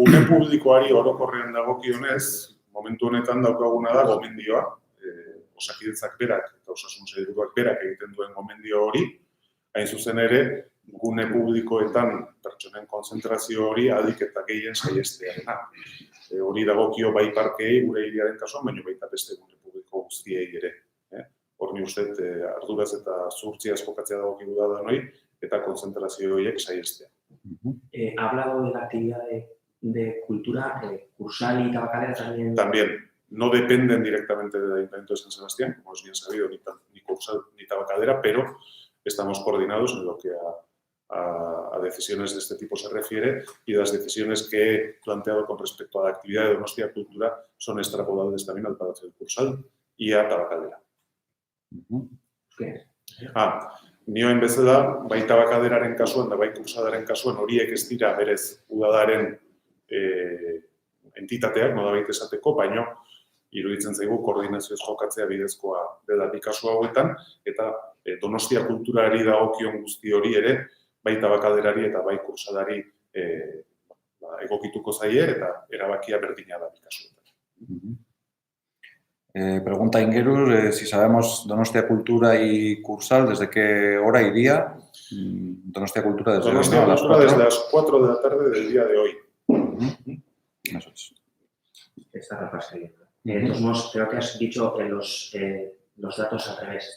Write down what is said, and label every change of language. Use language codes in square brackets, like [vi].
[eu] Gune publikoari orokorrean dagokionez, momentu honetan daukaguna da gomendioa, Osakidetzak berak eta Osasun Sailburuak berak egiten duen gomendio hori, hain zuzen ere, gune publikoetan pertsonen konzentrazio hori ahalik eta gehien saihestearena. Hori dagokio bai parkeei gure hiriaren kasuan, baina baita beste gune publiko guztiei ere. Hor ni uste arduraz eta zuhurtziaz jokatzea dagokigu da danoi, eta konzentrazio horiek saihestea. [es] Ha hablado de la actividad de cultura, Cursal y Tabacalera también. También. No dependen directamente del Ayuntamiento de San Sebastián, como es bien sabido, ni Cursal ni Tabacalera, pero estamos coordinados en lo que a decisiones de este tipo se refiere y las decisiones que he planteado con respecto a la actividad de Donostia Cultura son extrapolables también al Palacio del Cursal y a Tabacalera. [eu] Nioen bezala, bai Tabakaleraren kasuan da bai Kursalaren kasuan horiek ez dira berez udadaren entitateak, nolabait esateko, baino iruditzen zaigu koordinazioz jokatzea bidezkoa dela bi kasu hauetan, eta Donostia Kulturari dagokion guzti hori ere, bai Tabakalerari eta bai Kursalari egokituko zaie eta erabakia berdina da bi kasuetan. [es] Pregunta Aingeru si sabemos Donostia Cultura y Cursal desde qué hora y día. Donostia Cultura desde las 4 de la tarde del día de hoy. Eso es. Esta repasaría. De todos modos, creo que has dicho los datos al revés.